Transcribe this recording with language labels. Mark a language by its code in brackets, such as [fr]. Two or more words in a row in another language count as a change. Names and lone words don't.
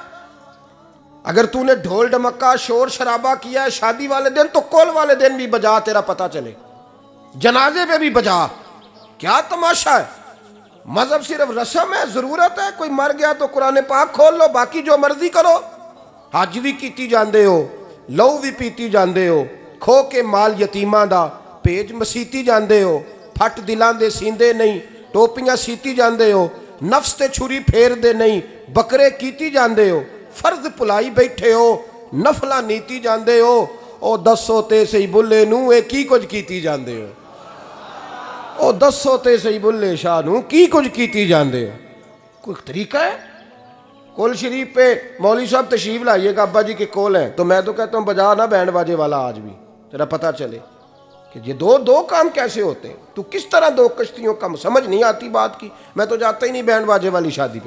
[ur] اگر تو نے ڈھول ڈمکا شور شرابہ کیا ہے شادی والے دن تو کل والے دن بھی بجا، تیرا پتہ چلے، جنازے پہ بھی بجا۔ کیا تماشا ہے؟ مذہب صرف رسم ہے، ضرورت ہے؟ کوئی مر گیا تو قرآن پاک کھول لو، باقی جو مرضی کرو، [pa] حج بھی کیتی جاندے ہو، لو بھی پیتی جاندے ہو، کھو کے مال یتیماں دا پیج مسیتی جاندے ہو، پھٹ دلاں دے سیندے نہیں، ٹوپیاں سیتی جاندے ہو، نفس تے چھری پھیر دے نہیں، بکرے کیتی جاندے ہو، فرض پلائی بیٹھے ہو، نفلہ نیتی جاندے ہو، او دسو تے سہی بلے نو اے کی کچھ کیتی جاندے ہو، او دسو تے سہی بلے شاہ نو کی کچھ کیتی جاندے ہو۔ [ur] کوئی طریقہ ہے؟ کول شریف پہ مولوی صاحب تشریف لائیے گا، ابا جی کے کول ہیں، تو میں تو کہتا ہوں بجا نہ بینڈ باجے والا آج بھی، ذرا پتہ چلے کہ یہ دو کام کیسے ہوتے ہیں. تو کس طرح دو کشتیوں کا سمجھ نہیں آتی بات کی. میں تو جاتا ہی نہیں بینڈ باجے والی شادی پہ.